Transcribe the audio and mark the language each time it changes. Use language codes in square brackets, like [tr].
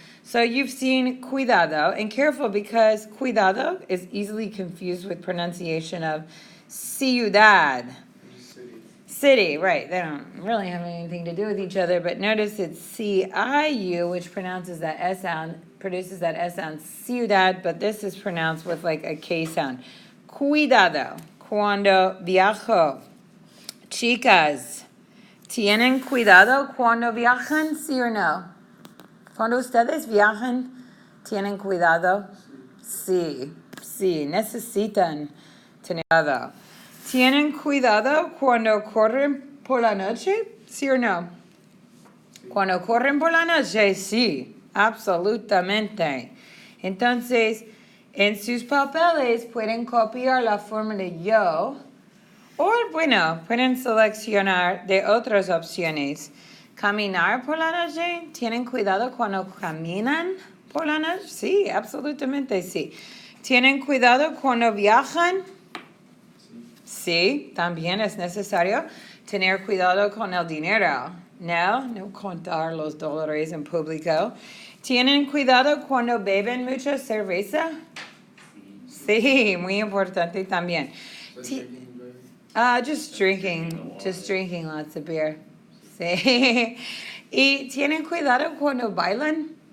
[en] So you've seen cuidado, and careful because cuidado is easily confused with pronunciation of ciudad. City, right. They don't really have anything to do with each other, but notice it's C-I-U, which produces that S sound, ciudad, but this is pronounced with like a K sound. [es] Cuidado. Cuando viajo. Chicas, ¿tienen cuidado cuando viajan, sí o no? Cuando ustedes viajan, ¿tienen cuidado? Sí, necesitan tener cuidado. ¿Tienen cuidado cuando corren por la noche? ¿Sí o no? Cuando corren por la noche, sí, absolutamente. Entonces, en sus papeles pueden copiar la forma de yo, o bueno, pueden seleccionar de otras opciones. Caminar por la noche, ¿tienen cuidado cuando caminan por la noche? Sí, absolutamente sí. ¿Tienen cuidado cuando viajan? Sí, también es necesario tener cuidado con el dinero. No contar los dólares en público. ¿Tienen cuidado cuando beben mucha cerveza? Sí, muy importante también. [en] Just drinking lots of beer. [es] Sí. ¿Y tienen cuidado cuando bailan?